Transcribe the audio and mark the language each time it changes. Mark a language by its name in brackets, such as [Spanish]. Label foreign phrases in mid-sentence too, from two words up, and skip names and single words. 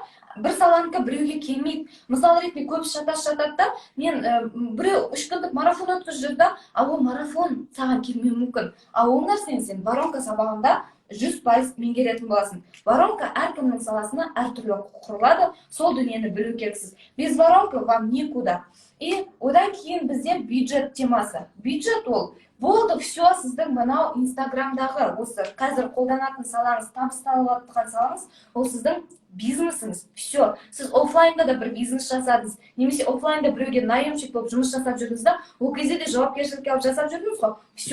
[Kazakh] Бір саланыкі біреуге келмейді. Мысалы ретінде көбісі жатады да, мен біреу 3 күндік марафон өткізіп жүрді, ал ол марафон саған келмеуі мүмкін. Ал ол нәрсені сен воронка сабағында 100% меңгеретін боласың. Воронка әркімнің саласына әртүрлі құрылады, сол дүниені білу керексіз. [Russian] Без воронка вам никуда. [Kazakh] И одан кейін бізде бюджет темасы. Бюджет ол болды, все сіздің мынау Инстаграмдағы осы қазір қолданатын салаңыз, табысталып жатқан салаңыз, ол сіздің бизнесіңіз. Все, сіз офлайнда да бір бизнес жасадыңыз, немесе офлайнда біреуге наемщик болып жұмыс жасап жүрдіңіз да, ол кезде де жауапкершілікке алып жасап жүрдіңіз ғой.